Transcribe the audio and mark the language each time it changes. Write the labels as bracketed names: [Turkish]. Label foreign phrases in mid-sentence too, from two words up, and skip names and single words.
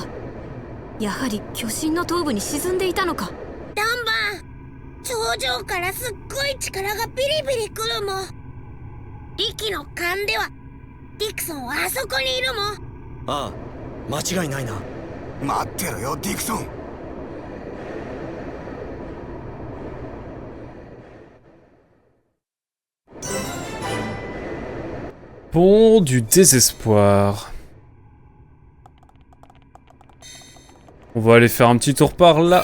[Japanese] やはり巨神の頭部に沈んでいたのか。ダンバン、頂上からすっごい力がビリビリくるもん。リキの勘ではディクソンはあそこにいるもん。ああ、間違いないな。待ってろよ、ディクソン。 [French] Pont du désespoir. On va aller faire un petit tour par là.